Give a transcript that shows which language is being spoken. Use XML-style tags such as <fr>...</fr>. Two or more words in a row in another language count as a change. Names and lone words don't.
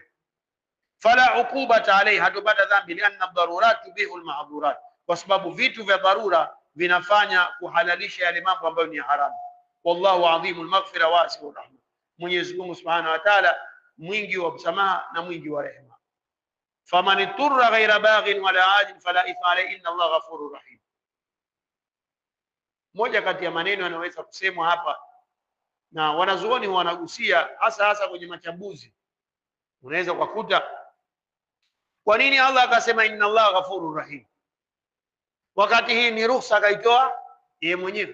<ar>فلا عقوبة عليه,</ar> <sw>hatupata dhambi,</sw> <ar>لأن الضرورات تبيح المحظورات,</ar> <sw>kwa sababu vitu vya dharura vinafanya kuhalalisha yale mambo ambayo ni haramu.</sw> <ar>والله عظيم المغفرة واسع الرحمة,</ar> <sw>Mwenyezi Mungu</sw> <ar>سبحانه وتعالى</ar> <sw>mwingi wa msamaha na mwingi wa rehema.</sw> <ar>فمن اضطر غير باغ ولا عاد فلا إثم عليه إن الله غفور رحيم.</ar> <sw>Moja kati ya maneno yanaweza kusemwa hapa na wanazuoni wanagusia hasa kwenye machambuzi, unaweza kukuta kwa nini Allah akasema</sw> <ar>إن الله غفور رحيم,</ar> <sw>wakati hii ni ruhusa akaitoa yeye mwenyewe.</sw>